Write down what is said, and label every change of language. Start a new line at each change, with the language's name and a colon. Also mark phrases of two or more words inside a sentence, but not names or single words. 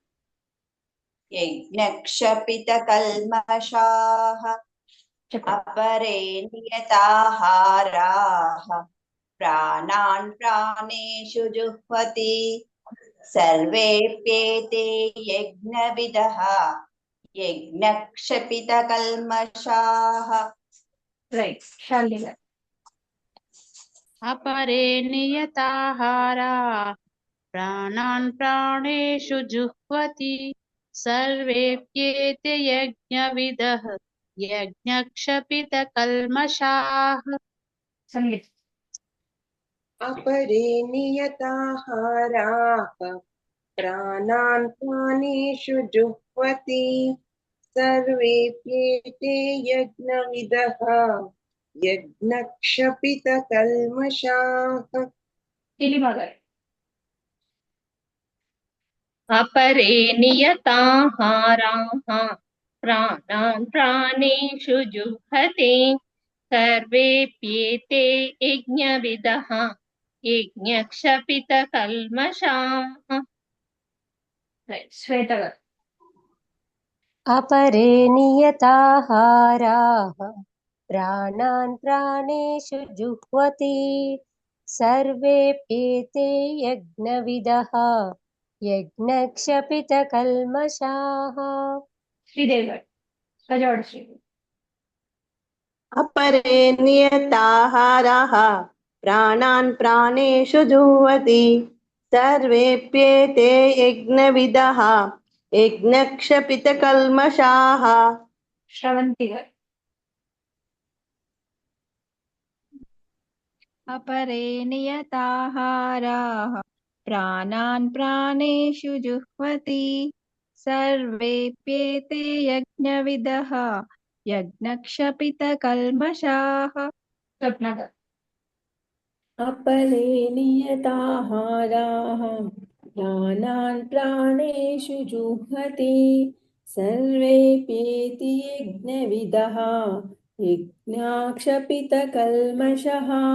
Sanskrit: यज्ञक्षपितकल्मषाः अपरे नियताहाराः प्राणान् प्राणेषु जुह्वति सर्वेऽप्येते यज्ञविदः यज्ञक्षपितकल्मषाः.
Telugu: రైట్. శాలిని
Sanskrit: अपरे नियताहारा प्राणान् प्राणेषु जुह्वति सर्वेऽप्येते यज्ञविदः यज्ञक्षपितकल्मषाः.
Telugu: సంగీత
Sanskrit: अपरे नियताहाराः प्राणान् प्राणेषु जुह्वति सर्वेऽप्येते यज्ञविदः यज्ञक्षपितकल्मषाः
Telugu: తెలిమ గారు
Sanskrit: अपरे नियताहाराः प्राणान् प्राणेषु जुह्वति सर्वेऽप्येते यज्ञविदः यज्ञक्षपितकल्मषाः.
Telugu: రైట్. శ్వేత గారు
Sanskrit: अपरे नियताहाराः प्राणान् प्राणेषु जुह्वति सर्वेऽप्येते यज्ञविदः यज्ञक्षपितकल्मषाः.
Telugu: శ్రీదేవి గారు కజవాడ శ్రీదేవి
Sanskrit: अपरे नियताहाराः प्राणान् प्राणेषु जुह्वति सर्वेऽप्येते यज्ञविदः यज्ञक्षपितकल्मषाः.
Telugu: శ్రవంతి గారు
Sanskrit: अपरे नियताहाराः प्राणान् प्राणेषु जुह्वति सर्वेऽप्येते यज्ञविदः यज्ञक्षपितकल्मषाः.
Telugu: స్వప్న గారు
Sanskrit: अपरे नियताहाराः प्राणान् प्राणेषु जुह्वति सर्वेऽप्येते यज्ञविदः यज्ञाक्षपितकल्मषः